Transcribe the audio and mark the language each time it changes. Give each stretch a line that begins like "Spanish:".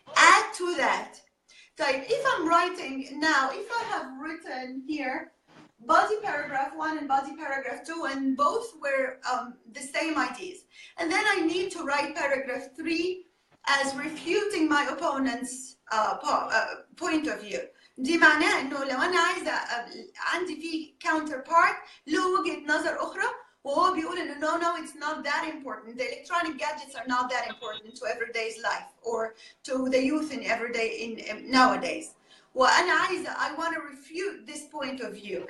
English: Add to that. So if I'm writing now, if I have written here body paragraph 1 and body paragraph 2, and both were the same ideas, and then I need to write paragraph 3 as refuting my opponent's point of view.
Arabic: دي معناه انه لو انا عايزه عندي في counterpart له وجهه نظر اخرى وهو بيقول إنه
English: no it's not that important. The electronic gadgets are not that important to everyday's life or to the youth in nowadays.
Arabic: وأنا عايزة
English: I want to refute this point of view.